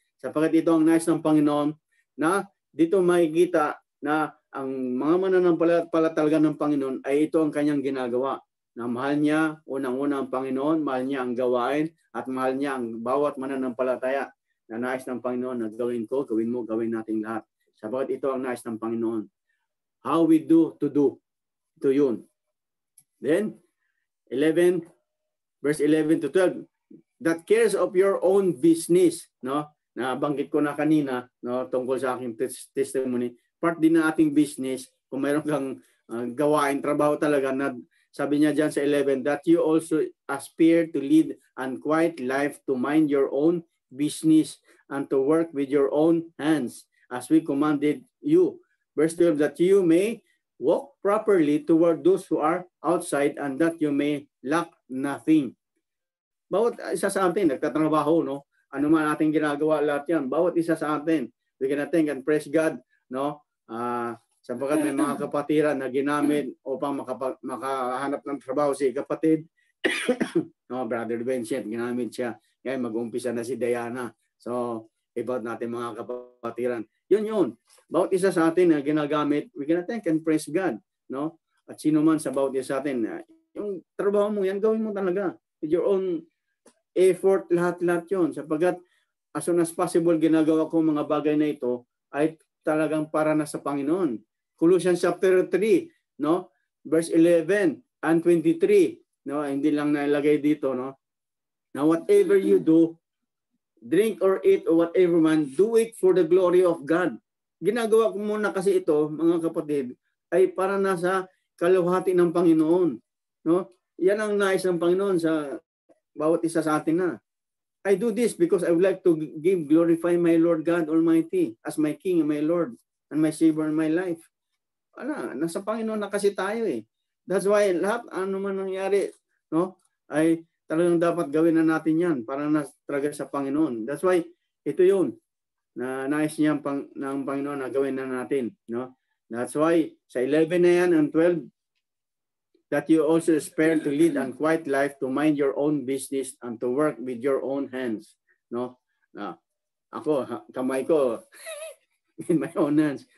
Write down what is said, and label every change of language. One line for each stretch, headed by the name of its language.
Filipino: Sapagkat ito ang nais ng Panginoon na dito makikita na ang mga mananampalataya talaga ng Panginoon ay ito ang kanyang ginagawa. Na mahal niya, unang-una ang Panginoon, mahal niya ang gawain, at mahal niya ang bawat mananampalataya na nais ng Panginoon na gawin ko, gawin mo, gawin natin lahat. Sapagkat ito ang nais ng Panginoon.
English: How we do to do.
Filipino: Ito yun.
English: Then, verse 11 to 12, that cares of your own business, no?
Filipino: Nabanggit ko na kanina, no, tungkol sa aking testimony, part din ng ating business, kung mayroon kang gawain, trabaho talaga, na sabi niya dyan sa 11,
English: that you also aspire to lead an quiet life, to mind your own business, and to work with your own hands, as we commanded you. Verse 12, that you may walk properly toward those who are outside, and that you may lack nothing.
Filipino: Bawat isa sa atin, nagtatrabaho, no? Ano man ating ginagawa, lahat yan. Bawat isa sa atin,
English: we can thank and praise God,
Filipino: no? Sapagkat may mga kapatiran na ginamit upang makahanap ng trabaho si kapatid. No, Brother Vincent, ginamit siya. Kaya mag-umpisa na si Diana. So, about natin mga kapatiran. Yun. Bawat isa sa atin na ginagamit,
English: we can thank and praise God,
Filipino: no? At sino man sa bawat isa sa atin, yung trabaho mo yan, gawin mo talaga.
English: with your own effort,
Filipino: lahat-lahat yun. Sapagkat
English: as soon as possible,
Filipino: ginagawa ko mga bagay na ito ay talagang para na sa Panginoon.
English: Colossians chapter 3, no? Verse 11 and 23, no?
Filipino: Hindi lang nailagay dito, no?
English: Now whatever you do, drink or eat or whatever man, do it for the glory of God.
Filipino: Ginagawa ko muna kasi ito, mga kapatid, ay para nasa kaluhati ng Panginoon, no? Yan ang nais ng Panginoon sa bawat isa sa atin na.
English: I do this because I would like to glorify my Lord God Almighty as my King and my Lord and my Savior in my life.
Filipino: Nasa Panginoon na kasi tayo eh. That's why lahat ano man nangyari, no, ay talagang dapat gawin na natin yan para na talaga sa Panginoon. That's why ito yun na nais niya ng Panginoon na gawin na natin, no?
English: That's why
Filipino: sa 11 na yan
English: and 12, that you also aspire to lead a quiet life, to mind your own business, and to work with your own hands. No?
Filipino: Ako, kamay ko,
English: in my own hands.